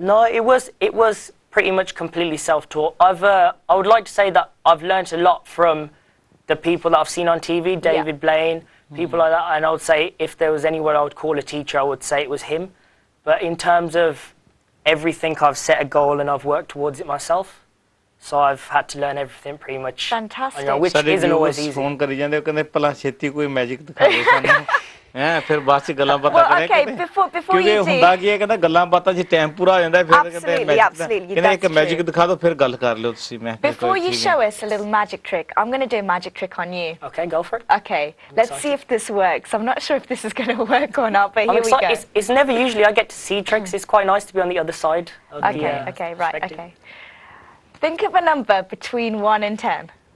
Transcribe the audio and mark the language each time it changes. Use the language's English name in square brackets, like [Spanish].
[English] No, it was pretty much completely self-taught. I would like to say that I've learnt a lot from the people that I've seen on TV, David Blaine, people like that. And I would say if there was anyone I would call a teacher, I would say it was him. But in terms of everything, I've set a goal and I've worked towards it myself. So I've had to learn everything pretty much. Fantastic. You know, which isn't always easy. [Punjabi] Phone ਕਰੀ ਜਾਂਦੇ ਕਹਿੰਦੇ ਭਲਾ ਛੇਤੀ ਕੋਈ magic ਦਿਖਾ ਦੇ ਸਾਨੂੰ ਫਿਰ ਬਾਅਦ ਚ ਗੱਲਾਂ ਬਾਤਾਂ ਕਰੇ [English] before you do, [Punjabi] ਹੁੰਦਾ ਕੀ ਹੈ ਕਹਿੰਦਾ ਗੱਲਾਂ ਬਾਤਾਂ ਚ ਟਾਈਮ ਪੂਰਾ ਹੋ ਜਾਂਦਾ ਫਿਰ ਕਹਿੰਦੇ ਇੱਕ ਮੈਜਿਕ ਦਿਖਾ ਦਿਓ ਫਿਰ ਗੱਲ ਕਰ ਲਿਓ ਤੁਸੀਂ ਮੈਂ [English] Before you show us a little magic trick, I'm going to do a magic trick on you. Okay, go for it. Okay, let's see if this works. I'm not sure if this is going to work or not, but here we go. It's never usually I get to see tricks. It's quite nice to be on the other side of okay, right, okay. Think of a number between 1 and 10.